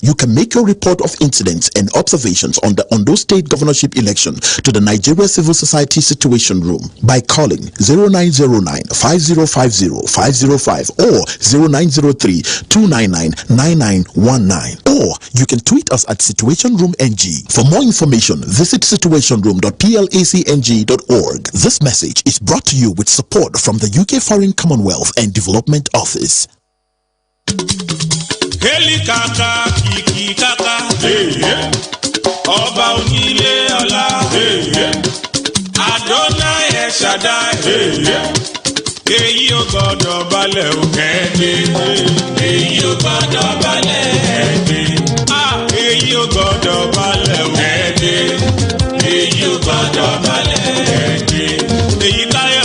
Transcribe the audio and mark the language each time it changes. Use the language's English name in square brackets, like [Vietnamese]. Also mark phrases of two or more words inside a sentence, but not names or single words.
[English] You can make your report of incidents and observations on the Ondo State Governorship election to the Nigeria Civil Society Situation Room by calling 0909-5050-505 or 0903-299-9919, or you can tweet us at Situation Room NG. For more information, visit situationroom.placng.org. This message is brought to you with support from the UK Foreign Commonwealth and Development Office. [Yoruba] Heli kaka kiki kaka Ọba onílé ọlá Adonai El Shaddai Èyí ò gbọdọ̀ balẹ̀ o Èyí ò gbọdọ̀ balẹ̀ Èyí ò gbọdọ̀ balẹ̀ o Èyí ò gbọdọ̀ balẹ̀ Èyí táyà